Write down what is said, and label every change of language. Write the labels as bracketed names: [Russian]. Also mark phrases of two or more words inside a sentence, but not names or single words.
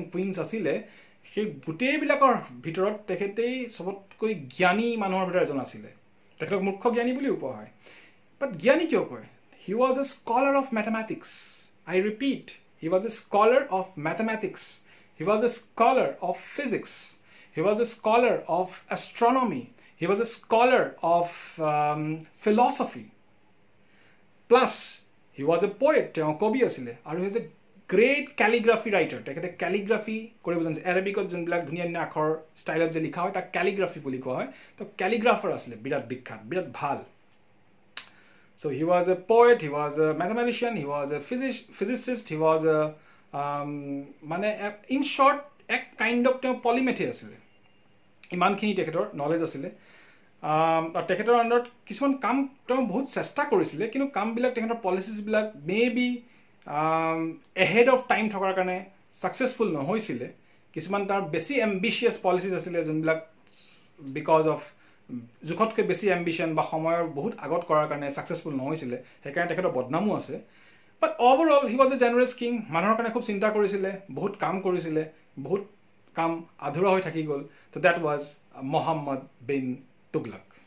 [Assamese] কুইনছ আছিলে সেই গোটেইবিলাকৰ ভিতৰত তেখেতেই চবতকৈ জ্ঞানী মানুহৰ ভিতৰত এজন আছিলে তেখেতক মূৰ্খ জ্ঞানী বুলিও কোৱা হয় বাট জ্ঞানী কিয় কয় [English] he was a scholar of mathematics I repeat he was a scholar of mathematics he was a scholar of physics he was a scholar of astronomy he was a scholar of philosophy plus he was a poet [Assamese] তেওঁ কবি আছিলে আৰু [English] he was a great calligraphy writer [Assamese] তেখেতে calligraphy কৰিব জানিছিল এৰাবিকত যোনবিলাক ধুনীয়া ধুনীয়া আখৰ ষ্টাইলত যে লিখা হয় তাক calligraphy বুলি কোৱা হয় তো calligrapher আছিলে বিৰাট বিখ্যাত বিৰাট ভাল [English] so he was a [Assamese] poet he was a mathematician he was a physicist he was a মানে [English] in short [Assamese] এক [English] kind of [Assamese] তেওঁ polymath আছিলে ইমানখিনি তেখেতৰ নলেজ আছিলে তেখেতৰ আণ্ডাৰত কিছুমান কাম তেওঁ বহুত চেষ্টা কৰিছিলে কিন্তু কামবিলাক তেখেতৰ পলিচিছবিলাক [English] maybe ahead of time [Assamese] থকাৰ কাৰণে ছাকচেছফুল নহৈছিলে কিছুমান তাৰ বেছি এম্বিচিয়াছ পলিচিছ আছিলে যোনবিলাক [English] because of [Assamese] জোখতকৈ বেছি এম্বিশ্যন বা সময়ৰ বহুত আগত কৰাৰ কাৰণে ছাকচেছফুল নহৈছিলে সেইকাৰণে তেখেতৰ বদনামো আছে [English] but overall he was a generous king [Assamese] মানুহৰ কাৰণে খুব চিন্তা কৰিছিলে বহুত কাম কৰিছিলে বহুত কাম আধৰুৱা হৈ থাকি গ'ল তো [English] that was [Assamese] মহম্মদ বিন তুগলক